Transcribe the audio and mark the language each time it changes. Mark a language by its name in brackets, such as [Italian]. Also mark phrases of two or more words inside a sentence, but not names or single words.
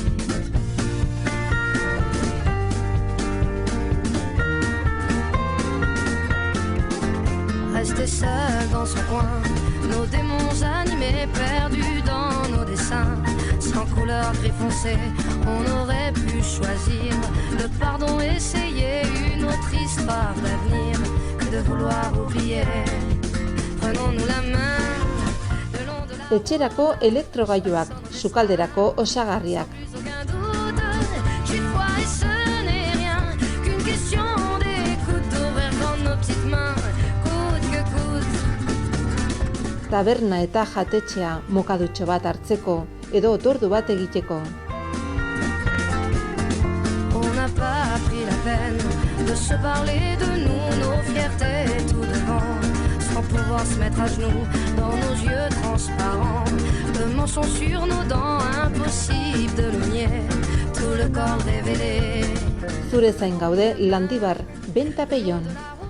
[French] Rester seul dans son coin, nos démons animés, perdus dans nos dessins. Sans couleur gris foncé, on aurait pu choisir le pardon, essayer une autre histoire d'avenir que de vouloir oublier. Prenons-nous la main le long de la... [Basque] Etxerako elektrogailuak, sukalderako osagarriak. [French] Aucun doute, j'ai foi et ce n'est rien qu'une question d'écoute, d'ouvrir dans nos petites mains. [Basque] Taberna eta jatetxea mokadutxo bat hartzeko edo otordu bat egiteko. [French] On n'a pas pris la peine de se parler de nous, nos fiertés tout devant, sans pouvoir se mettre à genoux dans nos yeux transparents. Le mensonge sur nos dents, impossible de le nier, tout le corps révélé. [Basque] Zure zain gaude Landibar bentapeion.